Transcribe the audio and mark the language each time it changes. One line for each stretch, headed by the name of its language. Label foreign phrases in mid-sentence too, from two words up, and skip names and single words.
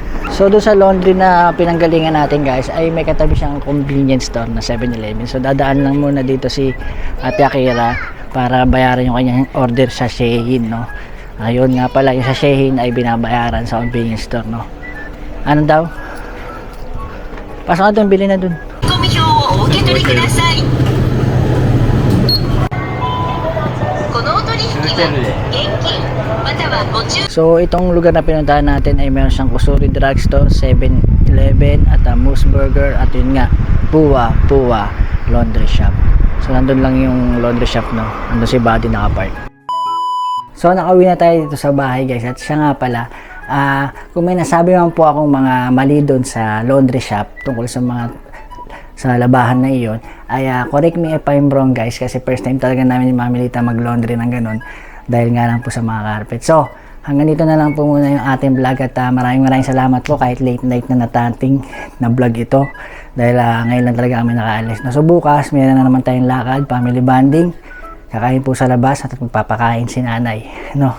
Filipino: So doon sa laundry na pinanggalingan natin guys ay may katabi siyang
English: convenience store
Filipino: na 7-Eleven. So dadaan lang muna dito si Ate Akira para bayaran yung kanyang order sa Shein, no. Ayun nga pala, yung sa Shein ay binabayaran sa
English: convenience store,
Filipino: no. Ano daw? Pasok ka doon, bili na doon.
Japanese: ごみ票をお受け取りください。このお取引は現金またはご注
Filipino: So, itong lugar na pinuntahan natin ay meron siyang Kusuri Drugstore, 7-Eleven, at Moose Burger, at yun nga, Puwa Laundry Shop. So, nandun lang yung laundry shop, no? Nandun si Buddy nakapark. So, nakauwi na tayo dito sa bahay, guys. At siya nga pala, kung may nasabi man po akong mga mali doon sa laundry shop, tungkol sa mga sa labahan na iyon, ay
English: correct me if I'm wrong,
Filipino: guys, kasi first time talaga namin ni Mami Lita mag-laundry ng ganun dahil nga lang po sa mga carpet. So, hanggang dito na lang po muna yung ating vlog at maraming salamat po kahit
English: late night
Filipino: na natating na vlog ito dahil ngayon lang talaga kami nakaalis. So, bukas, mayroon na naman tayong lakad,
English: family bonding,
Filipino: kakain po sa labas at magpapakain si nanay, no?